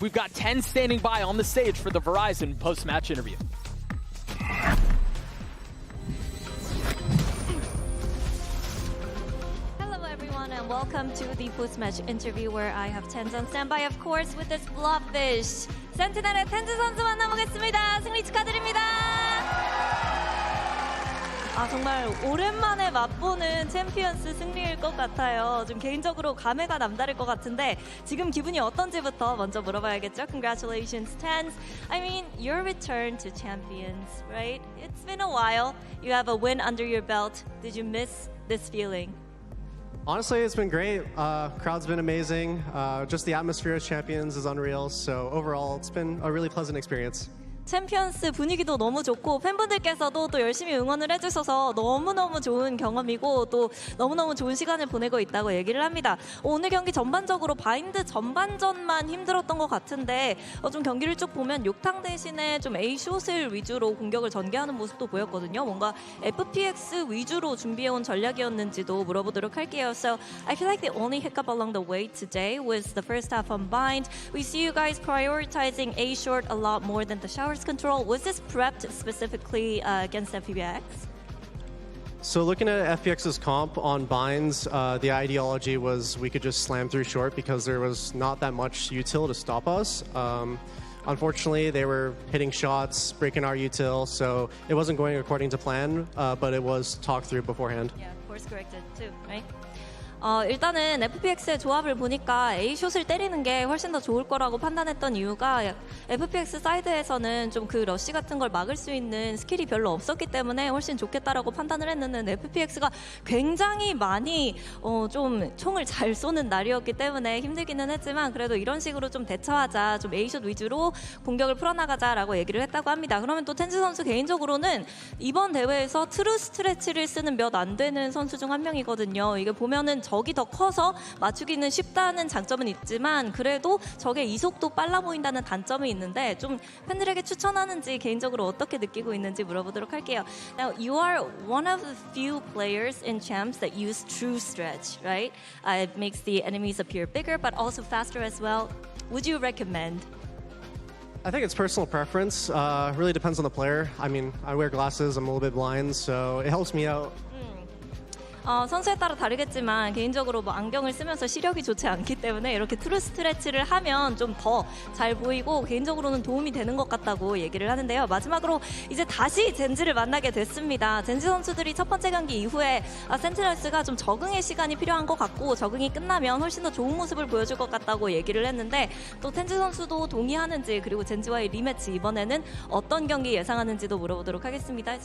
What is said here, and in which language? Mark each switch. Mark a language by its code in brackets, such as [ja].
[en] We've got Tenz standing by on the stage for the Verizon post-match interview. And welcome to the post-match interview where I have Tenz on standby, of course, with this blobfish. [ko] 센티넬의 텐즈 선수 만나보겠습니다. 승리 축하드립니다. 정말 오랜만에 맛보는 챔피언스 승리일 것 같아요. 좀 개인적으로 감회가 남다를 것 같은데 지금 기분이 어떤지부터 먼저 물어봐야겠죠. [en] Congratulations, Tenz. I mean, your return to Champions, right? It's been a while. You have a win under your belt. Did you miss this feeling? Honestly, it's been great. Crowd's been amazing. Just the atmosphere of Champions is unreal. So overall, it's been a really pleasant experience. [ko] 챔피언스 분위기도 너무 좋고 팬분들께서도 또 열심히 응원을 해주셔서 너무너무 좋은 경험이고 또 너무너무 좋은 시간을 보내고 있다고 얘기를 합니다. 오늘 경기 전반적으로 바인드 전반전만 힘들었던 것 같은데 좀 경기를 쭉 보면 욕탕 대신에 좀 A숏을 위주로 공격을 전개하는 모습도 보였거든요. 뭔가 FPX 위주로 준비해온 전략이었는지도 물어보도록 할게요. [en] So I feel like the only hiccup along the way today was the first half on Bind. We see you guys prioritizing A short a lot more than the showers control. Was this prepped specifically against FPX? So looking at FPX's comp on binds, the ideology was we could just slam through short because there was not that much util to stop us. Unfortunately, they were hitting shots, breaking our util, so it wasn't going according to plan, but it was talked through beforehand. Yeah, course corrected too, right? [ko] 일단은 FPX의 조합을 보니까 A숏을 때리는 게 훨씬 더 좋을 거라고 판단했던 이유가 FPX 사이드에서는 좀 그 러쉬 같은 걸 막을 수 있는 스킬이 별로 없었기 때문에 훨씬 좋겠다라고 판단을 했는데 FPX가 굉장히 많이 좀 총을 잘 쏘는 날이었기 때문에 힘들기는 했지만 그래도 이런 식으로 좀 대처하자, 좀 A숏 위주로 공격을 풀어나가자라고 얘기를 했다고 합니다. 그러면 또 텐즈 선수 개인적으로는 이번 대회에서 트루 스트레치를 쓰는 몇 안 되는 선수 중 한 명이거든요. 이게 보면은 적이 더 커서 맞추기는 쉽다는 장점은 있지만 그래도 적의 이속도 빨라 보인다는 단점이 있는데 좀 팬들에게 추천하는지 개인적으로 어떻게 느끼고 있는지 물어보도록 할게요. [en] Now, you are one of the few players in Champs that use true stretch, right? It makes the enemies appear bigger but also faster as well. Would you recommend? I think it's personal preference. Really depends on the player. I mean, I wear glasses, I'm a little bit blind, so it helps me out. [ko] 선수에 따라 다르겠지만 개인적으로 뭐 안경을 쓰면서 시력이 좋지 않기 때문에 이렇게 트루 스트레치를 하면 좀 더 잘 보이고 개인적으로는 도움이 되는 것 같다고 얘기를 하는데요. 마지막으로 이제 다시 젠지를 만나게 됐습니다. 젠지 선수들이 첫 번째 경기 이후에 센티널스가 좀 적응의 시간이 필요한 것 같고 적응이 끝나면 훨씬 더 좋은 모습을 보여줄 것 같다고 얘기를 했는데 또 텐즈 선수도 동의하는지 그리고 젠지와의 리매치 이번에는 어떤 경기 예상하는지도 물어보도록 하겠습니다.